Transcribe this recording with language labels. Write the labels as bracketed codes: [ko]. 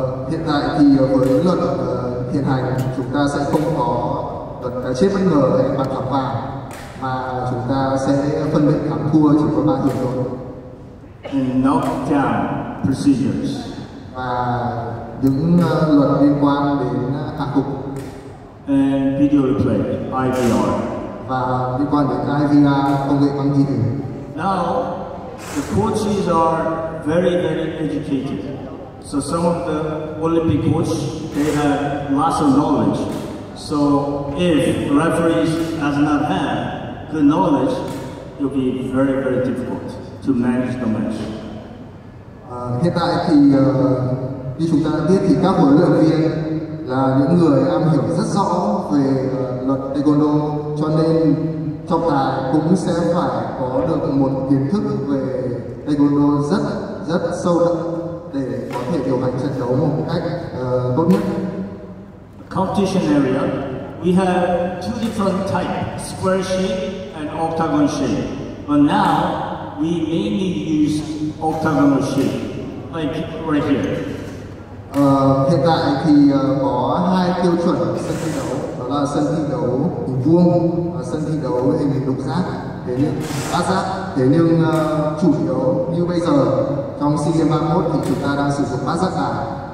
[vi] Hiện tại thì với luật hiện hành, chúng ta sẽ không có luật cái chết bất ngờ hay bàn thắng vàng, mà chúng ta sẽ phân định thắng thua chỉ có 3 hiệp thôi. [en] And knockdown procedures. [vi] Và những luật liên quan đến hạng mục. [en] And video replay, IVR. [vi] Và liên quan đến IVR, công nghệ băng ghi hình. [en] Now the coaches are very, very educated. So some of the Olympic coaches, they have lots of knowledge. So if referees does not have good knowledge, it will be very, very difficult to manage the match. [vi] Hiện tại thì như chúng ta đã biết thì các huấn luyện viên là những người am hiểu rất rõ về luật taekwondo, cho nên trọng tài cũng sẽ phải có được một kiến thức về taekwondo rất sâu đậm để có thể điều hành trận đấu một cách tốt nhất. [en] Competition area, we have 2 different types, square shape and octagon shape. But now we mainly use octagonal shape, like right here. [vi] Hiện tại thì có 2 tiêu chuẩn sân thi đấu, đó là sân thi đấu hình vuông và sân thi đấu hình lục giác, bát giác. Thế nhưng chủ yếu như bây giờ trong SEA Games 31 thì chúng ta đang sử dụng bát giác đài.